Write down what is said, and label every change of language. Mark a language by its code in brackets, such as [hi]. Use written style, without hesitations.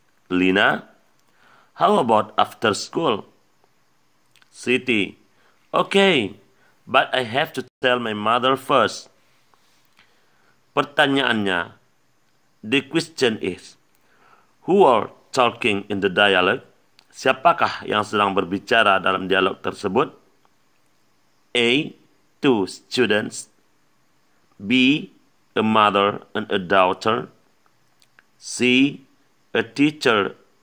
[en] Lina, how about after school? Siti, okay, but I have to tell my mother first. [id] Pertanyaannya, [en] the question is, who are talking in the dialogue? [id] Siapakah yang sedang berbicara dalam dialog tersebut? [en] A, two students. B, a mother and a daughter. C, a teacher